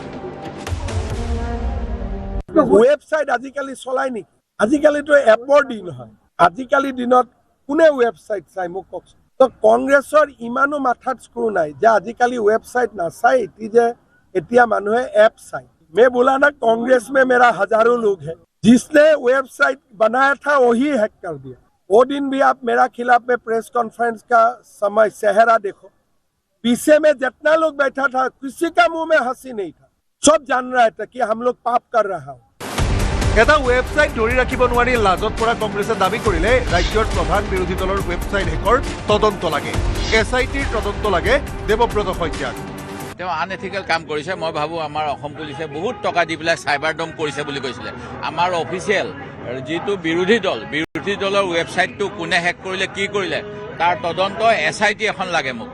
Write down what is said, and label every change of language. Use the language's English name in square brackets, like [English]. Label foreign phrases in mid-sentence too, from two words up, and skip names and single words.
[Assamese] ৱেবছাইট আজিকালি চলাই নেকি আজিকালিতো এপৰ দিন হয় আজিকালি দিনত কোনে ৱেবছাইট চাই মোক কওকচোন তো কংগ্ৰেছৰ ইমানো মাথাত স্ক্ৰু নাই যে আজিকালি ৱেবছাইট নাচাই যে এতিয়া মানুহে এপ চাই [Hindi] मैं बोला ना कांग्रेस में मेरा हजारों लोग हैं जिसने वेबसाइट बनाया था वही हैक कर दिया वो दिन भी आप मेरा खिलाफ में प्रेस कॉन्फ्रेंस का समय सेहरा देखो पीछे में जितना लोग बैठा था किसी का मुंह में हंसी नहीं था सब जान रहा था कि हम लोग पाप कर रहा हूँ [Assamese] এটা ৱেবছাইট ধৰি ৰাখিব নোৱাৰি লাজত পৰা কংগ্ৰেছে দাবী কৰিলে ৰাজ্যৰ প্ৰধান বিৰোধী দলৰ ৱেবছাইট হেকৰ তদন্ত লাগে SITৰ তদন্ত লাগে দেৱব্ৰত শইকীয়াক তেওঁ আনএথিকেল কাম কৰিছে মই ভাবো আমাৰ অসম পুলিচে বহুত টকা দি পেলাই সাইবাৰ ডম কৰিছে বুলি কৈছিলে আমাৰ অফিচিয়েল যেটো বিৰোধী দলৰ ৱেবছাইটটো কোনে হেক কৰিলে কি কৰিলে তাৰ তদন্ত SIT এখন লাগে মোক